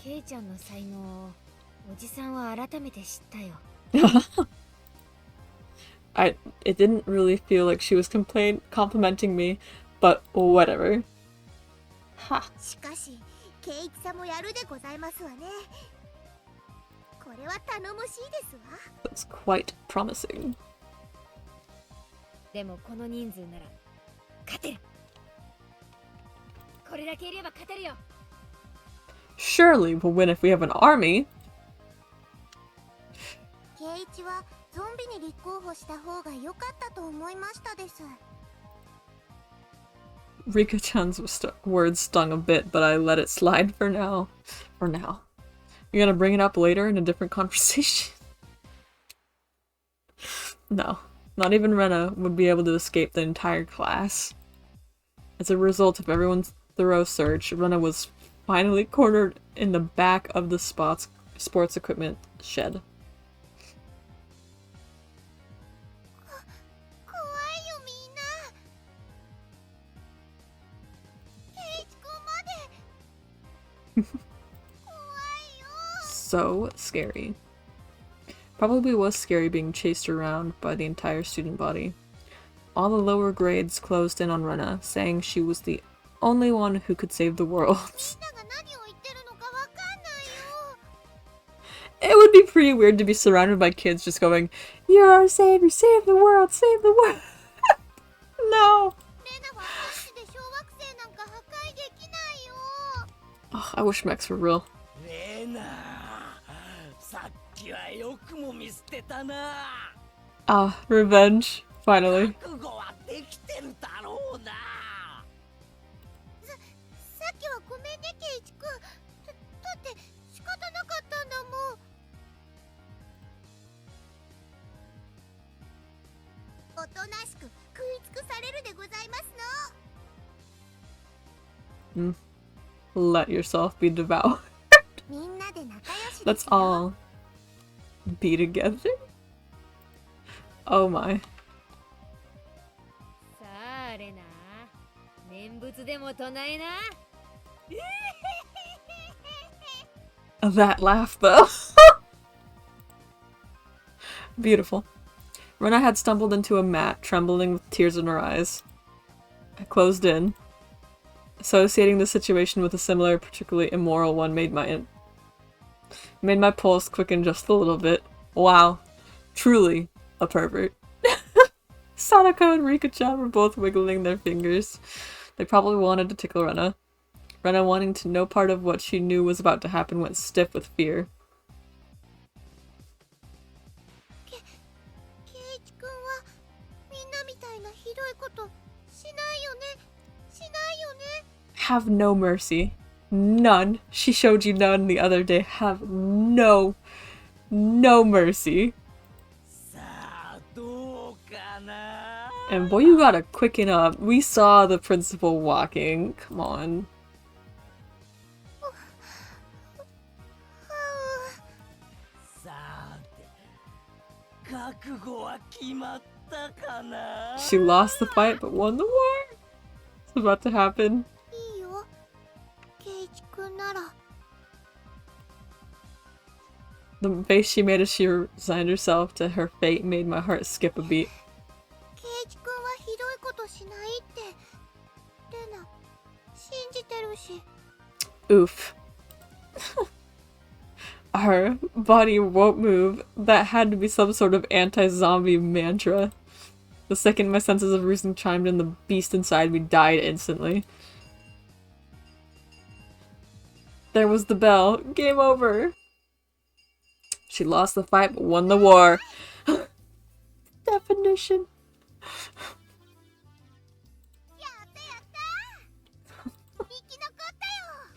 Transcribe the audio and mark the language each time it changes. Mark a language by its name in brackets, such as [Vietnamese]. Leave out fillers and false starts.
[Japanese] ケイちゃんの才能をおじさんは改めて知ったよ。 [English] It didn't really feel like she was complimenting me, but whatever. Ha! [Japanese] しかしケイチさんもやるでございますわね。これは頼もしいですわ。 [English] That's quite promising. [Japanese] でもこの人数なら勝てる。これだけいれば勝てるよ。 [English] Surely we'll win if we have an army. [Japanese] ケイチはゾンビに立候補した方が良かったと思いましたです。 [English] Rika-chan's words stung a bit, but I let it slide for now. For now. You're gonna bring it up later in a different conversation? No. Not even Rena would be able to escape the entire class. As a result of everyone's thorough search, Rena was finally cornered in the back of the sports equipment shed. [Japanese] 怖いよみんな。ケイチ君まで。怖いよ。 [English] So scary. Probably was scary being chased around by the entire student body. All the lower grades closed in on Rena, saying she was the only one who could save the world. [Japanese] みんなが何を言ってるのかわかんないよ。 [English] It would be pretty weird to be surrounded by kids just going, "You're our savior, save the world, save the world." No. [Japanese] レナはパンチで小惑星なんか破壊できないよ。 [English] Oh, I wish mechs were real. [Japanese] レナ、さっきはよくも見捨てたな。 [English] Ah, revenge. Finally. [Japanese] 覚悟はできてるだろうな。さっきはごめんねケイチ君。だって仕方なかったんだもん。おとなしく食い尽くされるでございますの。 [English] Let yourself be devoured. [Japanese] みんなで仲良しです [English] Let's [Japanese] よ。 [English] all be together. Oh my. [Japanese] さあレナ、念仏でも唱えな。 [English] That laugh, though. Beautiful. Rena had stumbled into a mat, trembling with tears in her eyes. I closed in. Associating the situation with a similar, particularly immoral one made my pulse quicken just a little bit. Wow. Truly a pervert. Sadako and Rika-chan were both wiggling their fingers. They probably wanted to tickle Rena. Rena, wanting to no part of what she knew was about to happen, went stiff with fear. [Japanese] ケイチ君はみんなみたいなひどいことしないよね。しないよね。 [English] Have no mercy. None. She showed you none the other day. Have no mercy. [Japanese] さあどうかな。 [English] And boy, you gotta quicken up. We saw the principal walking. Come on. [Japanese] さて、覚悟は決まったかな。 [English] She lost the fight but won the war. about to happen. [Japanese] いいよ圭一くんなら [English] The face she made as she resigned herself to her fate made my heart skip a beat. [Japanese] 圭一くんはひどいことしないってレナ信じてるし [English] Oof. Our body won't move. That had to be some sort of anti-zombie mantra. The second my senses of reason chimed in, the beast inside me died instantly. There was the bell. Game over. She lost the fight but won the war. Definition. [Japanese] やったやった生き残ったよ